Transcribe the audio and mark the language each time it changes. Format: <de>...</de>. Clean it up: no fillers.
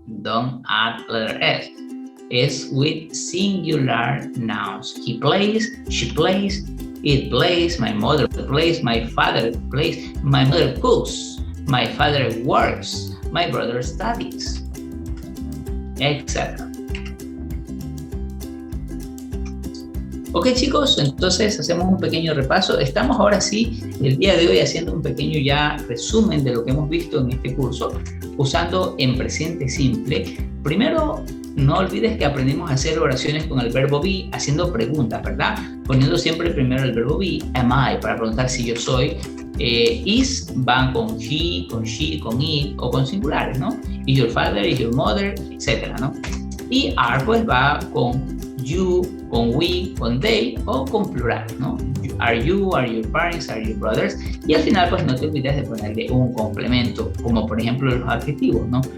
<en>Don't add letter S. Is with singular nouns. He plays, she plays, it plays, my mother plays, my father plays, my mother cooks, my father works, my brother studies, etc.</en> <es>Ok, chicos, entonces hacemos un pequeño repaso. Estamos ahora sí, el día de hoy, haciendo un pequeño ya resumen de lo que hemos visto en este curso, usando en presente simple. Primero, no olvides que aprendimos a hacer oraciones con el verbo be, haciendo preguntas, ¿verdad? Poniendo siempre primero el verbo be,</es> <en>am I,</en> <es>para preguntar si yo soy. Is van con he, con she, con it o con singulares, ¿no?</es> <en>Is your father, is your mother,</en> <es>etcétera, ¿no? Y are pues va con you, con we, con they o con plural, ¿no?</es> <en>Are you, are your parents, are your brothers.</en> <es>Y al final pues no te olvides de ponerle un complemento, como por ejemplo los adjetivos, ¿no?</es>